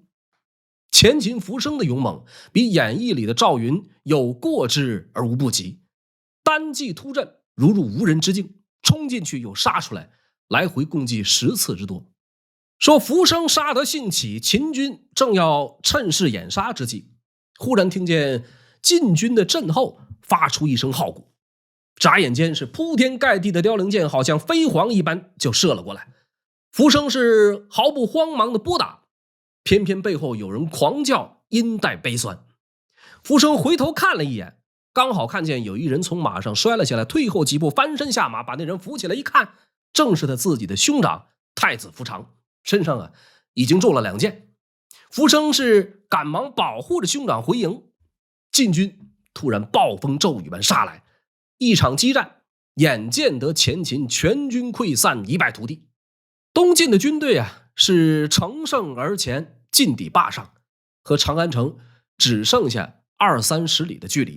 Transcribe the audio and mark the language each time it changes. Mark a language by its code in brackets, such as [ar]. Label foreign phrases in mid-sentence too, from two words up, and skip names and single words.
[zh] 前秦苻生的勇猛比演義裡的趙雲有過之而無不及，單騎突陣如入無人之境，衝進去又殺出來，來回共計10次之多。說苻生殺得興起，秦軍正要趁勢掩殺之際，忽然聽見晉軍的陣後發出一聲號鼓，眨眼間是鋪天蓋地的凋零箭好像飛蝗一般就射了過來。苻生是毫不慌忙的拨打，偏偏背後有人狂叫，音带悲酸。苻生回頭看了一眼，剛好看見有一人從馬上摔了下來，退後幾步翻身下馬，把那人扶起来一看，正是他自己的兄长太子苻長，身上啊已經中了2箭。苻生是趕忙保護着兄長回營，晉軍突然暴風骤雨般殺來，一場激戰眼見得前秦全軍潰散，一敗塗地。東晉的軍隊啊是乘勝而前，进抵灞上，和長安城只剩下20-30里的距離。